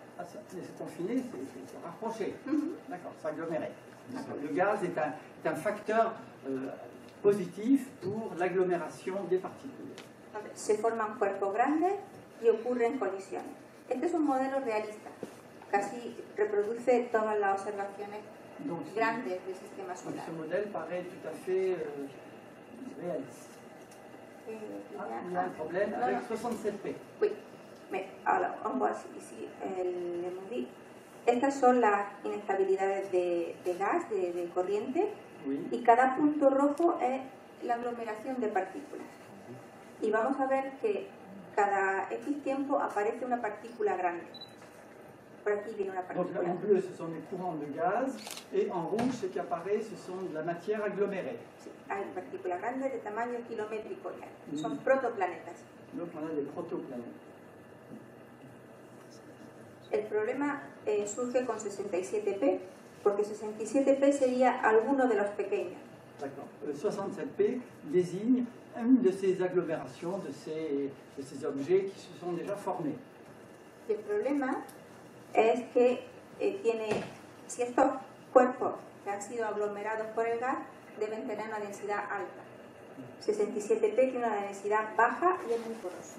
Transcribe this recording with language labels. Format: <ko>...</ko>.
<fr>Ah, c'est confiné, c'est rapproché. D'accord, c'est aggloméré. Le gaz est un facteur positif pour l'agglomération des particules.</fr> <es>Se forman cuerpos grandes y ocurren colisiones. Este es un modelo realista, casi reproduce todas las observaciones grandes del sistema solar.</es> <fr>Ce modèle paraît tout à fait réaliste. Il y a un problème avec 67P. Oui, mais</fr> <es>ahora</es> <fr>on voit ici le modelo.</fr> <es>Estas son las inestabilidades de gas, de corriente, y cada punto rojo es la aglomeración de partículas. Y vamos a ver que cada X tiempo aparece una partícula grande. Por aquí viene una partícula.</es> <fr>Donc en bleu, ce sont les courants de gaz, et en rouge, ce qui apparaît, ce sont de la matière agglomérée.</fr> <es>Sí, hay partículas grandes de tamaño kilométrico ya. Son protoplanetas.</es> <fr>Donc on a des protoplanètes.</fr> <es>El problema surge con 67P, porque 67P sería alguno de los pequeños.</es> <fr>D'accord. 67P désigne une de ces agglomérations, de ces objets qui se sont déjà formés.</fr> <es>El problema es que tiene, si estos cuerpos que han sido aglomerados por el gas deben tener una densidad alta. 67P tiene una densidad baja y es muy poroso.</es>